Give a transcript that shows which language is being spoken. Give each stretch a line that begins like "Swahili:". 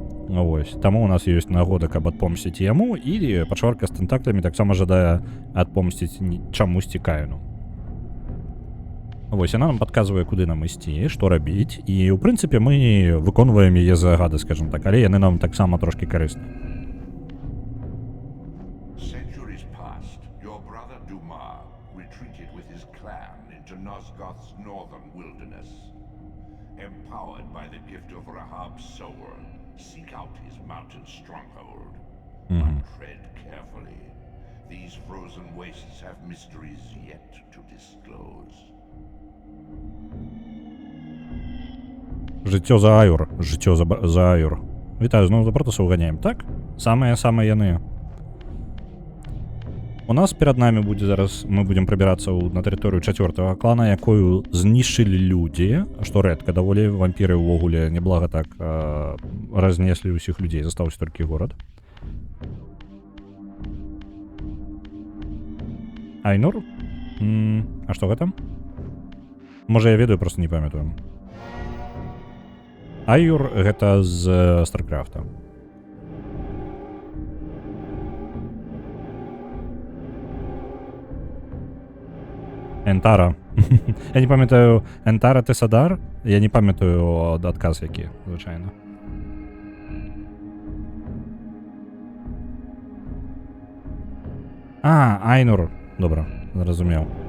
Belarusian: Вось, таму у нас ёсць нагода, каб адпомсціць яму, і пачварка з тэнтаклямі таксама жадае адпомсціць чамусьці Каіну. Вось, яна нам падказвае, куды нам ісці, што рабіць, і, ў прынцыпе, мы выконваем яе загады, скажем так, але яны нам таксама трошкі карысны.
English: Centuries past, your brother Dumas retreated with his clan into Nosgoth's northern wilderness. Empowered by the gift of Rahab's soul, seek out his mountain stronghold. But tread carefully. These frozen wastes have mysteries yet to disclose.
Belarusian: Жыццё за Аюр, жыццё за Аюр. Вітаю, зноў за Протасаў ганяем, так? Самыя-самыя яны. У нас перад намі будзе зараз, мы будзем прабірацца на тэрыторыю 4-го клана, якую знішчылі людзі, што рэдка даволі, вампіры ўвогуле неблага так разнеслі ўсіх людзей, застаўся толькі горад. Айнур? А што гэта? Можа, я ведаю, проста не памятаю. Аюр гэта з Старкрафта. Энтара. Я не памятаю, Энтара Тесадар? Я не памятаю адказ які, звычайна. Айнур. Добра, зразумеў.